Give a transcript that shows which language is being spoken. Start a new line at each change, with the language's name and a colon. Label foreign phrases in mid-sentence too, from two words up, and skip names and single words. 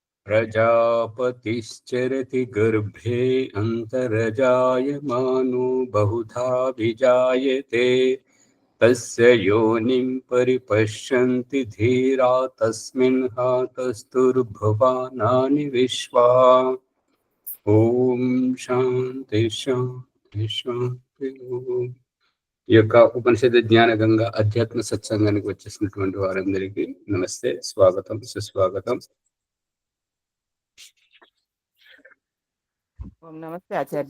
Sanskrit: प्रजापतिश्चरति गर्भे अन्तर्जायमानो बहुधा विजायते तस्य योनिं परिपश्यन्ति धीरा तस्मिन् हातस्तुर्भुवानानि विश्वा। ఓం శాంతి శాంతి శాంతి.
Telugu: ఈ యొక్క ఉపనిషత్ జ్ఞాన గంగా అధ్యాత్మ సత్సంగానికి వచ్చేసినటువంటి వారందరికీ నమస్తే, స్వాగతం, సుస్వాగతం. నమస్తే ఆచార్జీ.